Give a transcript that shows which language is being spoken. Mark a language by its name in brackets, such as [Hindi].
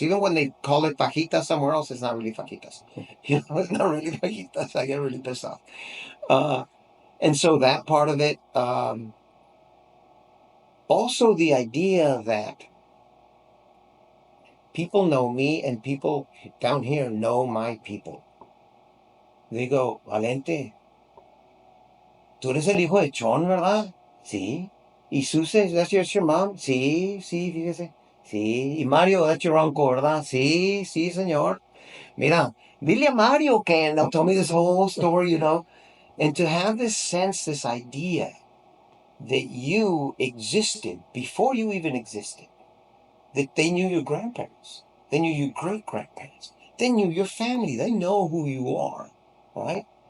[English] Even when they call it fajitas somewhere else, it's not really fajitas. You know, it's not really fajitas. I get really pissed off. And so that part of it. Also, the idea that people know me and people down here know my people. They go, [Spanish] Valente, tú eres el hijo de John, ¿verdad? Sí. Y Susan, [English] that's your mom? [Spanish] Sí, sí, fíjese. Sí. Y Mario, [English] that's your uncle, [Spanish] ¿verdad? Sí, sí, señor. Mira, dile a Mario que, [English] and they'll tell me this whole story, you know. And to have this sense, this idea that you existed before you even existed, that they knew your grandparents, they knew your great grandparents, they knew your family, they know who you are, right?